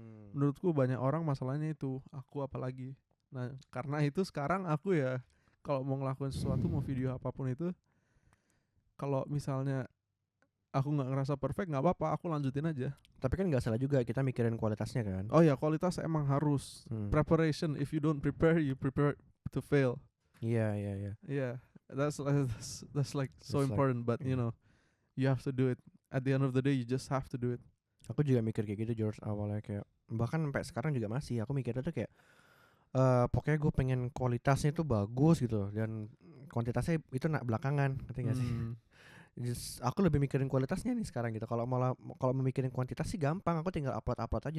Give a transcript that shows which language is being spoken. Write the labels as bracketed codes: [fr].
[id] Menurutku banyak orang masalahnya itu, aku apalagi. Nah karena itu sekarang aku ya kalau mau ngelakuin sesuatu, mau video apapun itu, kalau misalnya aku nggak ngerasa perfect, nggak apa-apa, aku lanjutin aja. Tapi kan nggak salah juga kita mikirin kualitasnya kan. Oh ya, kualitas emang harus. [en] Preparation, if you don't prepare, you prepare to fail. [id] Iya. [en] Yeah, that's like so important, but you know, you have to do it. At the end of the day, you just have to do it. [id] Aku juga mikir kayak gitu George awalnya, kayak bahkan sampai sekarang juga masih aku mikirnya tuh kayak pokoknya gue pengen kualitasnya tuh bagus gitu, dan kuantitasnya itu belakangan, ngerti gak sih? Aku lebih mikirin kualitasnya nih sekarang gitu. Kalau memikirin kuantitas sih gampang, aku tinggal upload aja.